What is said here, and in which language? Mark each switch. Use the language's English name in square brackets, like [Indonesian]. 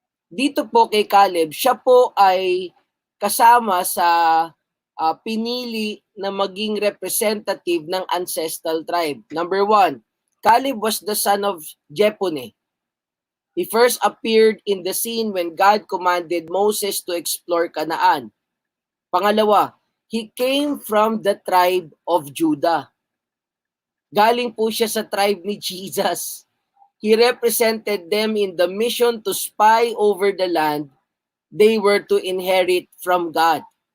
[Filipino] Dito po kay Caleb, siya po ay kasama sa pinili na maging representative ng ancestral tribe. [English] Number 1, Caleb was the son of Jephunneh. He first appeared in the scene when God commanded Moses to explore Canaan. [Filipino] Pangalawa, [English] he came from the tribe of Judah. [Filipino] Galing po siya sa tribe ni Jesus. [English] He represented them in the mission to spy over the land they were to inherit from God.